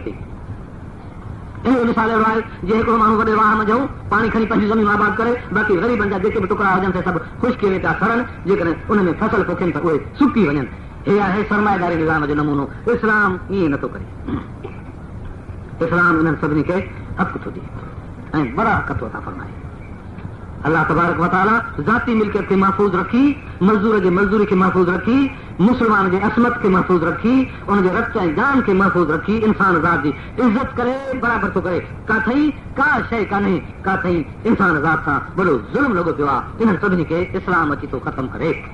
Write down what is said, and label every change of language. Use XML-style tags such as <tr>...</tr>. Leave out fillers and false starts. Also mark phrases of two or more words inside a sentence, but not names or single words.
<sd>थी अहिड़ो मिसाल अहिड़ो आहे जे हिकिड़ो माण्हू वॾे वाह में जऊं पाणी खणी पंहिंजी ज़मीन आबाद करे बाक़ी ग़रीबनि जा जेके बि टुकड़ा हुजनि से सभु ख़ुश्की में था सड़नि जेकॾहिं उन में फसल पोखनि त उहे सुकी वञनि हे आहे सरमाएदारी निज़ाम जो नमूनो इस्लाम ईअं नथो करे इस्लाम इन्हनि सभिनी खे हक़ थो ॾिए ऐं बड़ा हक़ थो था फरमाए</sd> <ar>الله تبارك وتعالى</ar> <sd>ज़ाती मिल्कियत खे महफ़ूज़ रखी मज़दूर जे मज़दूरी खे महफ़ूज़ रखी मुस्लमान जे असमत खे महफ़ूज़ रखी उनजे रत ऐं जान खे महफ़ूज़ रखी इंसान ज़ात जी इज़त करे बराबरि थो करे काथई का शइ कान्हे काथई इंसान ज़ात सां वॾो ज़ुल्म लॻो पियो आहे इन्हनि सभिनी खे इस्लाम अची थो ख़तमु करे</sd>